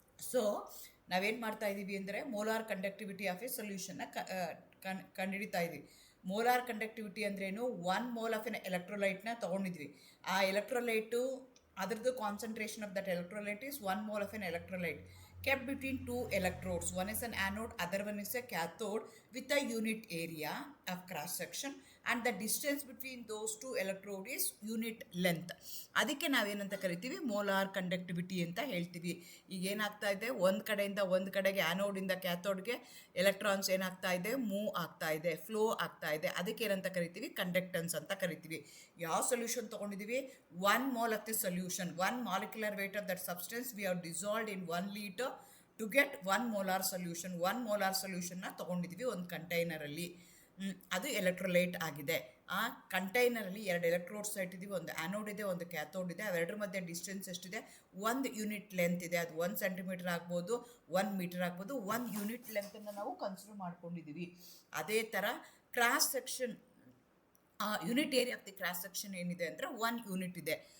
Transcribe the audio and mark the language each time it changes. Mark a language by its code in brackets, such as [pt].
[kn] So ನಾವೇನು ಮಾಡ್ತಾ ಇದ್ದೀವಿ ಅಂದರೆ ಮೋಲಾರ್ ಕಂಡಕ್ಟಿವಿಟಿ ಆಫ್ ಎ ಸೊಲ್ಯೂಷನ್ನ ಕಂಡುಹಿಡಿತಾ ಇದ್ದೀವಿ. ಮೋಲಾರ್ ಕಂಡಕ್ಟಿವಿಟಿ ಅಂದ್ರೇನು, 1 mole ಆಫ್ ಎನ್ ಎಲೆಕ್ಟ್ರೋಲೈಟ್ನ ತೊಗೊಂಡಿದ್ವಿ. ಆ ಎಲೆಕ್ಟ್ರೋಲೈಟು ಅದರದ್ದು [en] Concentration of that electrolyte is 1 mole of an electrolyte kept between 2 electrodes. One is an anode, other one is a cathode with a unit area of cross section and the distance between those 2 electrodes is unit length. [kn] ಅದಕ್ಕೆ ನಾವೇನಂತ ಕರಿತೀವಿ, molar conductivity ಅಂತ ಹೇಳ್ತೀವಿ. ಈಗ ಏನಾಗ್ತಾ ಇದೆ, ಒಂದು ಕಡೆಯಿಂದ ಒಂದು ಕಡೆಗೆ ಆ್ಯನೋಡಿಂದ ಕ್ಯಾಥೋಡ್ಗೆ ಎಲೆಕ್ಟ್ರಾನ್ಸ್ ಏನಾಗ್ತಾ ಇದೆ, ಮೂವ್ ಆಗ್ತಾ ಇದೆ, ಫ್ಲೋ ಆಗ್ತಾ ಇದೆ. ಅದಕ್ಕೆ ಏನಂತ ಕರಿತೀವಿ, ಕಂಡಕ್ಟೆನ್ಸ್ ಅಂತ ಕರಿತೀವಿ. ಯಾವ ಸೊಲ್ಯೂಷನ್ ತೊಗೊಂಡಿದ್ದೀವಿ, [en] 1 mole of the solution, 1 molecular weight of that substance we have dissolved in 1 liter to get 1 molar solution. [kn] 1 molar solutionನ ತೊಗೊಂಡಿದ್ದೀವಿ ಒಂದು ಕಂಟೈನರಲ್ಲಿ. ಅದು ಎಲೆಕ್ಟ್ರೋಲೈಟ್ ಆಗಿದೆ. ಆ ಕಂಟೈನರಲ್ಲಿ 2 ಎಲೆಕ್ಟ್ರೋಡ್ಸ್ ಇಟ್ಟಿದ್ದೀವಿ, ಒಂದು ಆ್ಯನೋಡ್ ಇದೆ, ಒಂದು ಕ್ಯಾಥೋಡ್ ಇದೆ. ಅವೆರಡರ ಮಧ್ಯೆ ಡಿಸ್ಟೆನ್ಸ್ ಎಷ್ಟಿದೆ, 1 ಯೂನಿಟ್ ಲೆಂತ್ ಇದೆ. ಅದು 1 ಸೆಂಟಿಮೀಟರ್ ಆಗ್ಬೋದು, 1 ಮೀಟರ್ ಆಗ್ಬೋದು. 1 ಯೂನಿಟ್ ಲೆಂತನ್ನು ನಾವು ಕನ್ಸಿಡರ್ ಮಾಡ್ಕೊಂಡಿದ್ದೀವಿ. ಅದೇ ಥರ cross section, unit area of the cross section ಏನಿದೆ ಅಂದರೆ 1 ಯೂನಿಟ್ ಇದೆ.